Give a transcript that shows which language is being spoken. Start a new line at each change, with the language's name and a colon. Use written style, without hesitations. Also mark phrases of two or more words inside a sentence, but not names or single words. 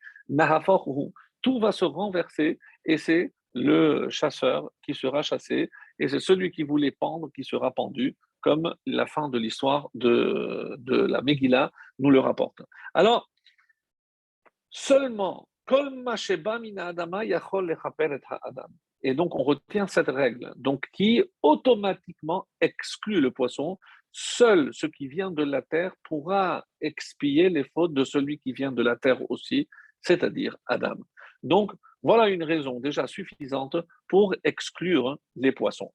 French: Nahaforhu, tout va se renverser et c'est le chasseur qui sera chassé et c'est celui qui voulait pendre qui sera pendu, comme la fin de l'histoire de la Megillah nous le rapporte. Alors, seulement,
Hebrew: כל מה שבא מן האדמה יכול לכפר את האדם.
French: Et donc, on retient cette règle, donc qui automatiquement exclut le poisson. Seul ce qui vient de la terre pourra expier les fautes de celui qui vient de la terre aussi, c'est-à-dire Adam. Donc, voilà une raison déjà suffisante pour exclure les poissons.